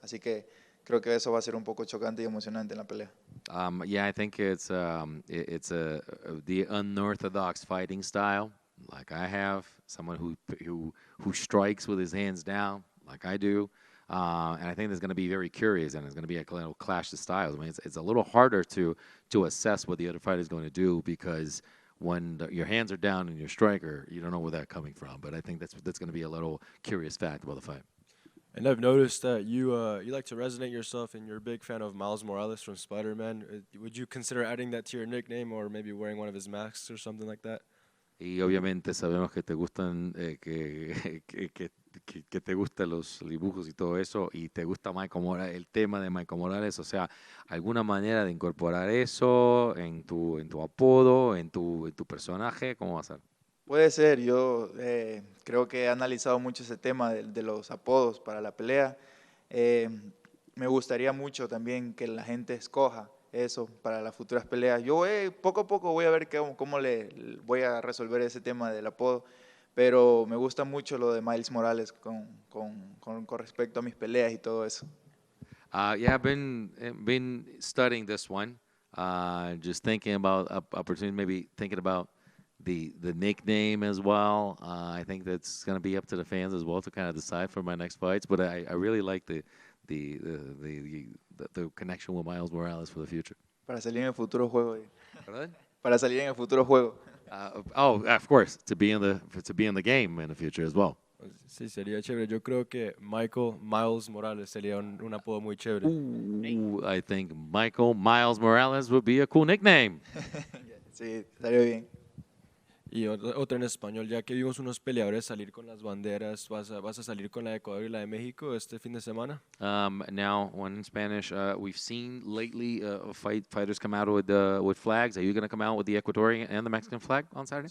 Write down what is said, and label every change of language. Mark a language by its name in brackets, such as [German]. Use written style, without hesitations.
[Spanish] Así que creo que eso va a ser un poco chocante y emocionante en la pelea. [English] Yeah, I think it's the unorthodox fighting style, like I have. Someone who strikes with his hands down, like I do. And I think it's going to be very curious, and it's going to be a little clash of styles. I mean, it's a little harder to assess what the other fighter is going to do, because when your hands are down and you're a striker, you don't know where that's coming from. But I think that's going to be a little curious fact about the fight. And I've noticed that you like to resonate yourself, and you're a big fan of Miles Morales from Spider-Man. Would you consider adding that to your nickname, or maybe wearing one of his masks or something like that? [Spanish] Y obviamente sabemos que te gustan que te gustan los dibujos y todo eso, y te gusta Michael Morales, el tema de Michael Morales. O sea, ¿alguna manera de incorporar eso en tu apodo, en tu personaje? ¿Cómo va a ser? Puede ser, yo creo que he analizado mucho ese tema de los apodos para la pelea. Eh, Me gustaría mucho también que la gente escoja eso para las futuras peleas. Yo poco a poco voy a ver cómo le voy a resolver ese tema del apodo, pero me gusta mucho lo de Miles Morales con respecto a mis peleas y todo eso. [English] Yeah, I've been studying this one, just thinking about opportunity, maybe thinking about the nickname as well. I think that's going to be up to the fans as well to kind of decide for my next fights. But I really like the connection with Miles Morales for the future. [Spanish] Para salir en el futuro juego. [English] Pardon? [Spanish] Para salir en el futuro juego. [English] Of course, to be in the game in the future as well. [Spanish] Sí, sería chévere. Yo creo que Miles Morales sería un apodo muy chévere. [English] Ooh, I think Miles Morales would be a cool nickname. [Spanish] Sí, estaría bien. Y otra en español, ya que vimos unos peleadores salir con las banderas, ¿vas a salir con la de Ecuador y la de México este fin de semana? [English] Now, one in Spanish, we've seen lately fighters come out with flags. Are you going to come out with the Ecuadorian and the Mexican flag on Saturday?